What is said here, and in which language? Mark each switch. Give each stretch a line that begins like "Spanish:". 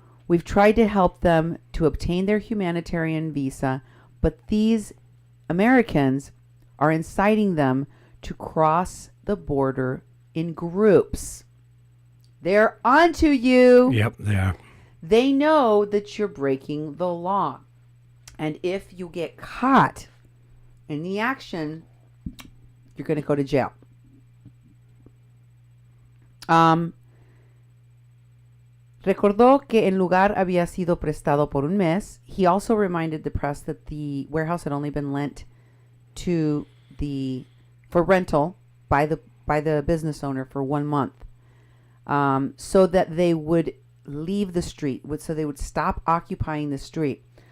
English: We've tried to help them to obtain their humanitarian visa, but these Americans are inciting them to cross the border in groups. They're onto you. Yep, they are. They know that you're breaking the law. And if you get caught in the action, you're going to go to jail.
Spanish: Recordó que el lugar había sido prestado por un mes.
English: He also reminded the press that the warehouse had only been lent for rental by the business owner for 1 month, so that they would leave the street, so they would stop occupying the street.